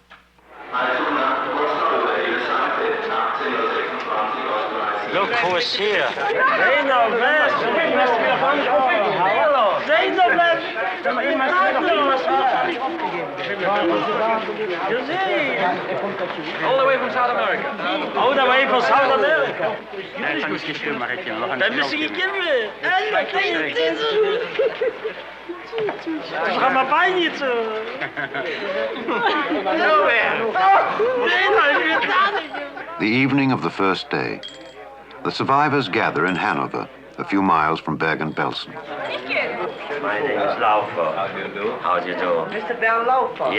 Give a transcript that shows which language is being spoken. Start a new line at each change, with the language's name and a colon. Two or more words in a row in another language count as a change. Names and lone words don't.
English: Look who's here. All the way from South America. All the way from South America.
German: Dann müssen Sie gehen.
Dutch: Gaan we bij niet zo.
English: The evening of the first day, the survivors gather in Hanover, a few miles from Bergen Belsen. My name is Laufer. How do you do? How do you do? Mr. Bell Laufer?